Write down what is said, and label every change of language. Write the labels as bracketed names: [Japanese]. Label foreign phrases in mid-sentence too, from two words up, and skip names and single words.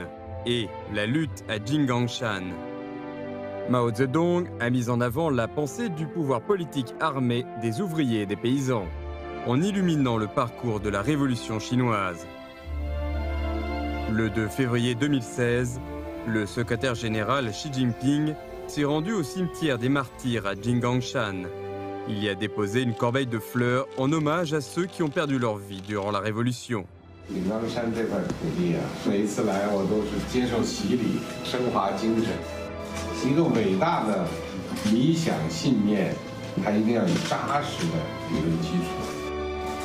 [French] Et la lutte à Jinggangshan. Mao Zedong a mis en avant la pensée du pouvoir politique armé des ouvriers et des paysans, en illuminant le parcours de la révolution chinoise. Le 2 février 2016, le secrétaire général Xi Jinping s'est rendu au cimetière des martyrs à Jinggangshan. Il y a déposé une corbeille de fleurs en hommage à ceux qui ont perdu leur vie durant la révolution. [Chinese] 井冈山这块土地啊，每一次来我都是接受洗礼，升华精神。一个伟大的理想信念，它一定要有扎实的理论基础。